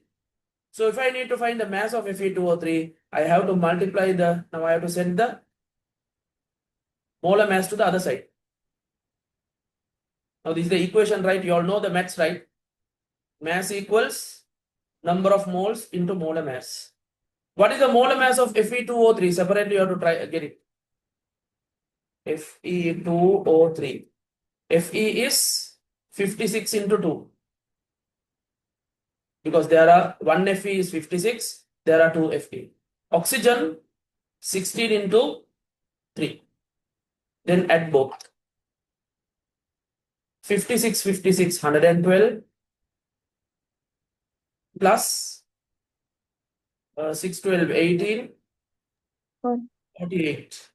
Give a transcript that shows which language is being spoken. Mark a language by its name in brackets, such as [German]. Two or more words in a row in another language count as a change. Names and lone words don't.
[English] So if I need to find the mass of Fe2O3, I have to multiply now I have to send the molar mass to the other side. Now this is the equation, right? You all know the maths, right? Mass equals number of moles into molar mass. What is the molar mass of Fe2O3? Separately you have to try get it. Fe2O3. Fe is 56 into 2. Because there are one Fe is 56, there are two Fe. Oxygen 16 into 3. Then add both. 56, 56, 112 plus 6, 12, 18, 48.